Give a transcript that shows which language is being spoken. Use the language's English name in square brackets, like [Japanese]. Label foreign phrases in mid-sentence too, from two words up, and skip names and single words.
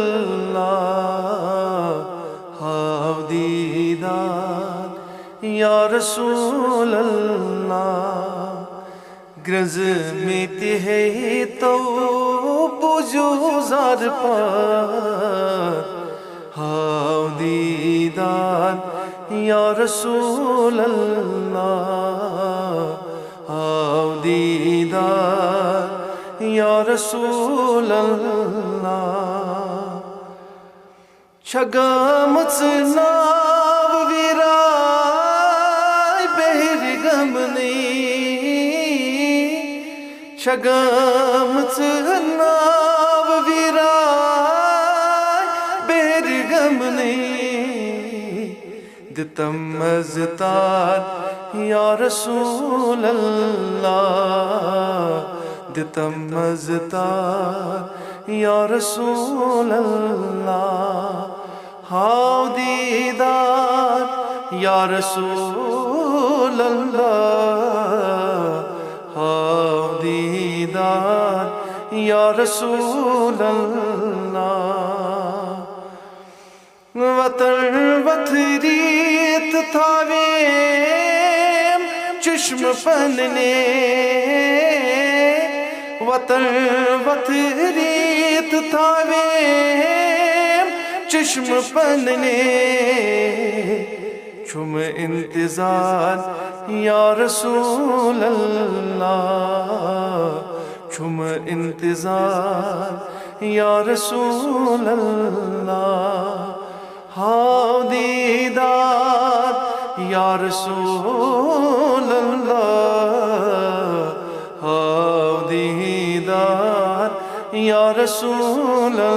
[Kashmiri] اللہ ہاؤ دیدار [Arabic] یا رسول اللہ [Kashmiri] گرز میتی ہے تو بجو زار پار ہاؤ دیدار [Arabic] یا رسول [Kashmiri] اللہ ہاؤ دیدار [Arabic] یا رسول اللہ [Kashmiri] چھگامت ناو ویرائے بہر گمنی چھگامت ناو ویرائے بہر گمنی دتم مزتار [Arabic] یا رسول [Kashmiri] اللہ دتم مزتار [Arabic] یا رسول اللہ [Kashmiri] ہاؤ دیدار [Arabic] یا رسول [Kashmiri] اللہ ہاؤ دیدار [Arabic] یا رسول اللہ [Kashmiri] وطن وطریت تھاویم چشم پننے وطن وطریت تھاویم چشم پننے چھم انتظار [Arabic] یا رسول [Kashmiri] اللہ چھم انتظار [Arabic] یا رسول اللہ [Kashmiri] ہاؤ دیدار [Arabic] یا رسول اللہ [Kashmiri] ہاؤ دیدار [Arabic] یا رسول